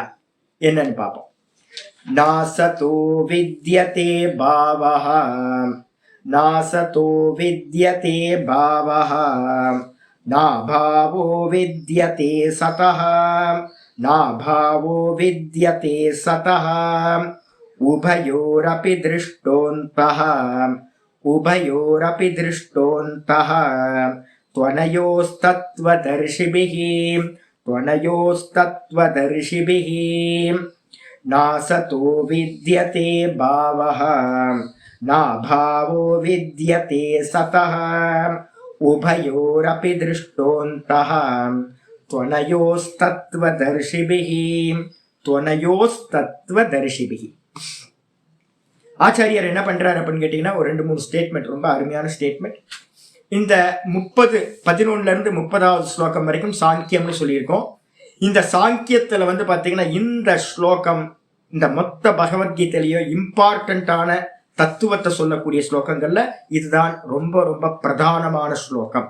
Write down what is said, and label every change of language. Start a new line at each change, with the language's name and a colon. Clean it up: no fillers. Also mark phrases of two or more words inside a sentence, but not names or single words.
Tamil: என்னன்னு பார்ப்போம்.
Sanskrit: नासतो विद्यते भावः, नासतो विद्यते भावः, नाभावो विद्यते सतः, नाभावो विद्यते सतः, उभयोरपि दृष्टोऽन्तः, उभयोरपि दृष्टोऽन्तः, त्वनयोस्तत्त्वदर्शिभिः, त्वनयोस्तत्त्वदर्शिभिः, नासतो विद्यते भावः, नाभावो विद्यते सतः, उभयोरपि दृष्टोऽन्तः, त्वनयोस्तत्त्वदर्शिभिः, त्वनयोस्तत्त्वदर्शिभिः.
Tamil: ஆச்சாரியர் என்ன பண்றாரு அப்படின்னு கேட்டீங்கன்னா ஒரு 2-3 ஸ்டேட்மெண்ட், ரொம்ப அருமையான ஸ்டேட்மெண்ட். இந்த 11 30வது ஸ்லோகம் வரைக்கும் சாங்கியம்னு சொல்லியிருக்கோம். இந்த சாங்கியத்துல வந்து பாத்தீங்கன்னா இந்த ஸ்லோகம் இந்த மொத்த பகவத்கீதையிலயோ இம்பார்ட்டன்டான தத்துவத்தை சொல்லக்கூடிய ஸ்லோகங்கள்ல இதுதான் ரொம்ப ரொம்ப பிரதானமான ஸ்லோகம்.